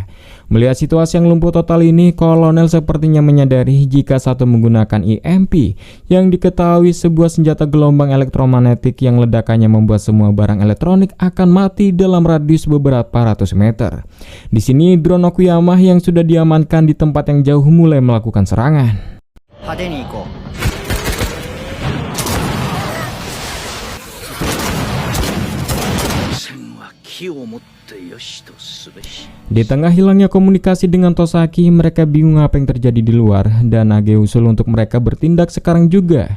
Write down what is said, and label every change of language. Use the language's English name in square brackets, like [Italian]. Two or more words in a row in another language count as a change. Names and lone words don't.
[Indonesian] Melihat situasi yang lumpuh total ini, kolonel sepertinya menyadari jika Sato menggunakan EMP, yang diketahui sebuah senjata gelombang elektromagnetik yang ledakannya membuat semua barang elektronik akan mati dalam radius beberapa ratus meter. Di sini drone Okuyama yang sudah diamankan di tempat yang jauh mulai melakukan serangan. [Japanese] 派手に行こう。 [Indonesian] Di tengah hilangnya komunikasi dengan Tosaki, mereka bingung apa yang terjadi di luar dan Nage usul untuk mereka bertindak sekarang juga.